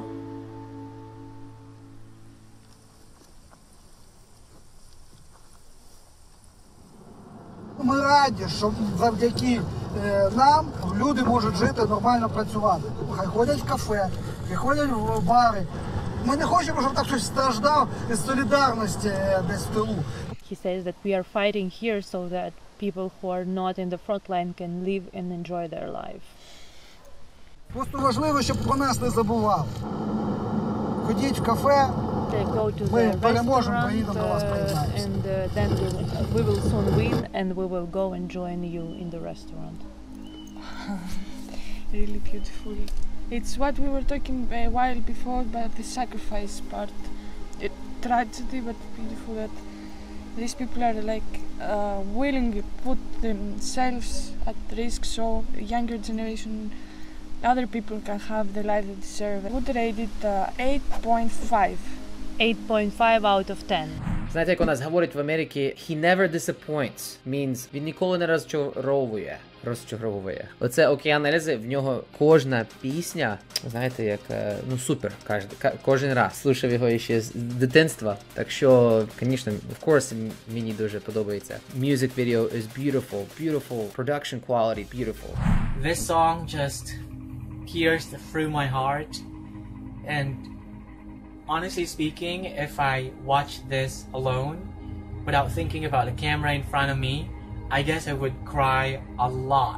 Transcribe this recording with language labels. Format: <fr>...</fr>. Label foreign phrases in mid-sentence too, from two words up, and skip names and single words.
<uk>Ми раді, що завдяки нам люди можуть жити, нормально працювати. Хай ходять в кафе, хай ходять в бари. Ми не хочемо, щоб так хтось страждав із солідарності десь в тилу.</uk> <en>He says that we are fighting here so that people who are not in the front line can live and enjoy their life.</en> <uk>Просто важливо, щоб про нас не забували. Ходіть в кафе, ми переможемо, приїдемо до вас, приєднаємося.</uk> <en>And then we will soon win and we will go and join you in the restaurant. Really beautiful. It's what we were talking a while before about the sacrifice part. Tragedy, but beautiful that these people are like willing to put themselves at risk so younger generation, other people can have the life they deserve. I would rate it 8.5. 8.5 out of 10.</en> <uk>Знаєте, як у нас говорять в Америці,</uk> <en>he never disappoints, means</en> <uk>він ніколи не розчаровує. Оце Океан Ельзи, в нього кожна пісня, знаєте, як, ну супер, кожен раз. Слухав його ще з дитинства, так що, звісно,</uk> <en>of course,</en> <uk>мені дуже подобається.</uk> <en>Music video is beautiful, production quality, beautiful. This song just pierced through my heart, and honestly speaking, if I watched this alone, without thinking about the camera in front of me, I guess I would cry a lot.</en>